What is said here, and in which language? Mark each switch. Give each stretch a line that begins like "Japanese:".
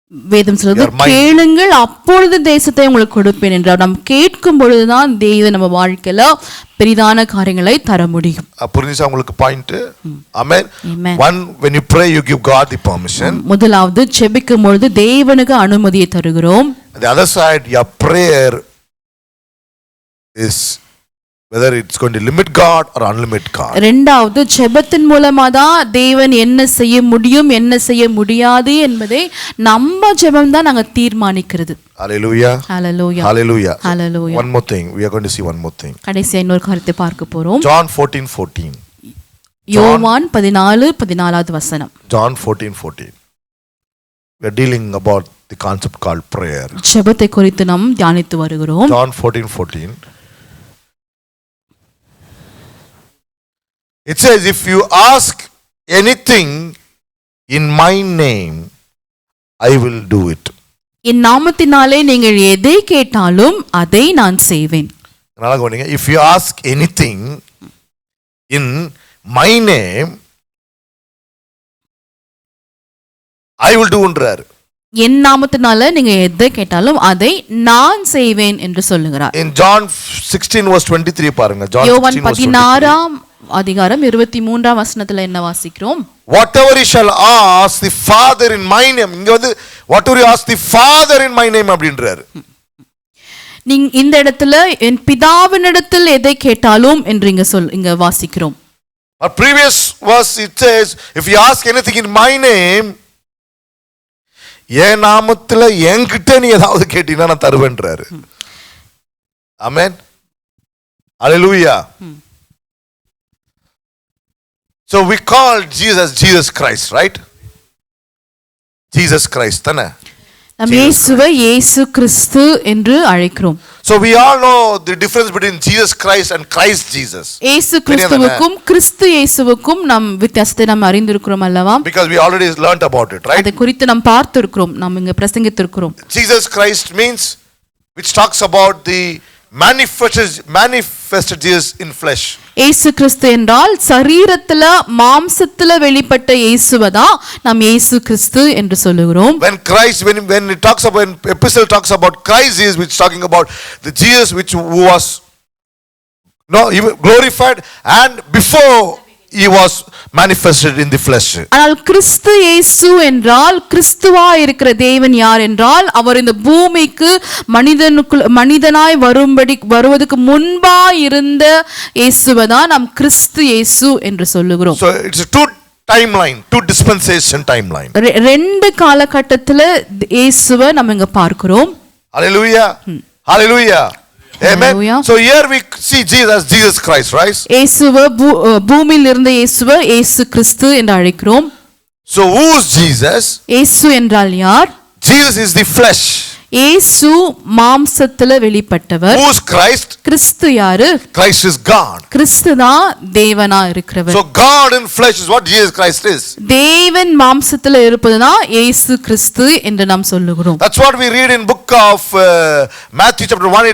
Tamil: வேதம் சொல்றது, கேளுங்கள் அப்பொழுது தேசத்தை உங்களுக்கு கொடுப்பேன் என்றார். நாம் கேட்கும் பொழுதுதான் தேவன் நம்ம வாழ்க்கையில பெரிதான காரியங்களை தர முடியும். புரிஞ்சுச்சா உங்களுக்கு point? Amen.
English: One, when you pray you give God the permission.
Tamil: முதலாவது ஜெபிக்கும் பொழுது தேவனுக்கு அனுமதியை தருகிறோம்.
English: The other side, your prayer is whether it's going to limit God or unlimit God.
Tamil: இரண்டாவது ஜெபத்தின் மூலமா தான் தேவன் என்ன செய்ய முடியும் என்ன செய்ய முடியாது என்பதை நம்ம ஜெபம் தான் நாங்க தீர்மானிக்கிறது.
English: Hallelujah. Hallelujah. Hallelujah. Hallelujah. One more thing, we are going to see one more thing.
Tamil: கடைசியா இன்னொரு காரியத்தை பார்க்க போறோம்.
English: John 14:14.
Tamil: யோவான் 14:14வது வசனம்.
English: John 14:14. We are dealing about the concept called prayer.
Tamil: ஜெபத்தை குறித்து நாம் தியானித்து வருகிறோம்.
English: John 14:14. It says, if you ask anything in my name, I will do it.
Tamil: என் நாமத்தினாலே நீங்கள் எதை கேட்டாலும் அதை நான் செய்வேன். நல்லா கவனிங்க.
English: If you ask anything in my name, I will do
Tamil: என்றார். என் நாமத்தினால நீங்க எதை கேட்டாலும் அதை நான் செய்வேன் என்று சொல்லுகிறார்.
English: In John 16:23
Tamil: பாருங்க. யோவான் 16 அதிகாரம் 23 வசனத்துல என்ன வாசிக்கிறோம்?
English: whatever you shall ask the Father in my name.
Tamil: இங்க வந்து
English: whatever you ask the Father in my name
Tamil: அப்படின்றாரு. நீங்க இந்த இடத்துல என் பிதாவினிடத்தில் எதை கேட்டாலும் என்று இங்க வாசிக்கிறோம்.
English: Our previous verse it says, if you ask anything in my name,
Tamil: என் நாமத்துல என்கிட்ட நீ ஏதாவது கேட்டீங்கன்னா நான் தருவேன்றாரு. ஆமென்.
English: Hallelujah. So we call Jesus Christ, right? Jesus Christ
Tamil: தானே? நாம் இயேசுவை இயேசு கிறிஸ்து என்று அழைக்கிறோம்.
English: So we all know the difference between Jesus Christ and Christ Jesus.
Tamil: இயேசு கிறிஸ்துவுக்கும் கிறிஸ்து இயேசுவுக்கும் நாம் வித்தியாசத்தை நாம் அறிந்திருக்கிறோம் அல்லவா?
English: Because we already learned about it, right?
Tamil: அதை குறித்து நாம் பார்த்திருக்கிறோம், நாம் இங்க பிரசங்கித்திருக்கிறோம்.
English: Jesus Christ means, which talks about the manifested Jesus in flesh.
Tamil: இயேசு கிறிஸ்து என்றால் சரீரத்துல மாம்சத்துல வெளிப்பட்ட இயேசுவதா நாம் இயேசு கிறிஸ்து என்று சொல்லுகிறோம்.
English: When Christ, when it talks about, when epistle talks about Christ Jesus, which is talking about the Jesus who was glorified and before he was manifested in the flesh.
Tamil: ஆனால் கிறிஸ்து இயேசு என்றால் கிறிஸ்துவா இருக்கிற தேவன் யார் என்றால் அவர் இந்த பூமிக்கு மனிதனாய் வருவதற்கு முன்பா இருந்த இயேசுவதான் நாம் கிறிஸ்து இயேசு என்று சொல்லுகிறோம்.
English: So it's a two dispensation timeline.
Tamil: ரெண்டு காலகட்டத்துல இயேசுவை நம்ம இங்க பார்க்கிறோம்.
English: Hallelujah. Hallelujah. Amen. So here we see Jesus Christ, right?
Tamil: இயேசுவை பூமியில் இருந்த இயேசுவை இயேசு கிறிஸ்து என்று அழைக்கிறோம்.
English: So who is Jesus?
Tamil: இயேசு என்றால் யார்?
English: Jesus is the flesh.
Tamil: இயேசு மாம்சத்துல வெளிப்பட்டவர்.
English: Who is Christ?
Tamil: கிறிஸ்து யாரு?
English: Christ is God.
Tamil: கிறிஸ்து தான் தேவனா இருக்கிறவர்.
English: So God in flesh is what Jesus Christ is.
Tamil: தேவன் மாம்சத்துல இருப்பதுதான் இயேசு கிறிஸ்து என்று நாம் சொல்லுகிறோம்.
English: That's what we read in book of Matthew chapter 1.